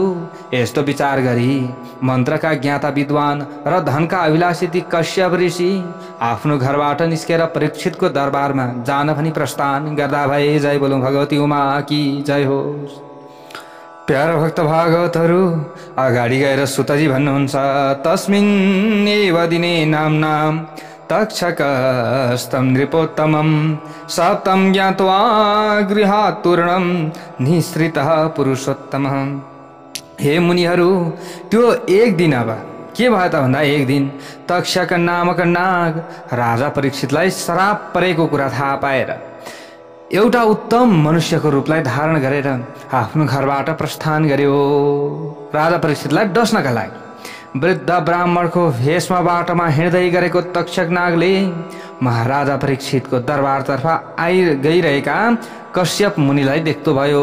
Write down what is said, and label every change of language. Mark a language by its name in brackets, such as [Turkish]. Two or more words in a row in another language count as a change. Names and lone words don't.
[Nepali] यस्तो विचार गरी मन्त्रका ज्ञाता विद्वान र धनका अभिलाषी ती कश्यप ऋषि आफ्नो घरबाट निस्केर परीक्षितको दरबारमा जान भनी प्रस्थान गर्दा भए। जय बोलौं भगवती उमा की जय होस्। प्यारो भक्त भागवतहरू, अगाडि गएर सुतजी भन्नुहुन्छ [Sanskrit] तस्मिन् एव दिने नाम्ना तक्षकस्तं नृपोत्तमं सप्तं ज्ञात्वा गृहात् तूर्णं निःसृतः पुरुषोत्तमः। [Nepali] हे मुनिहरू, त्यो एक दिन अब के भयो त भन्दा एक दिन तक्षक नामक नाग राजा परीक्षितलाई श्राप परेको कुरा थाहा पाएर एउटा उत्तम मनुष्यको रूपलाई धारण गरेर आफ्नो घरबाट प्रस्थान गर्यो। राजा परीक्षितलाई डस्नका लागि वृद्ध ब्राह्मणको भेषमा बाटोमा हिँड्दै गरेको तक्षक नागले महाराजा परीक्षितको दरबारतर्फ गइरहेका कश्यप मुनिलाई देख्दो भयो।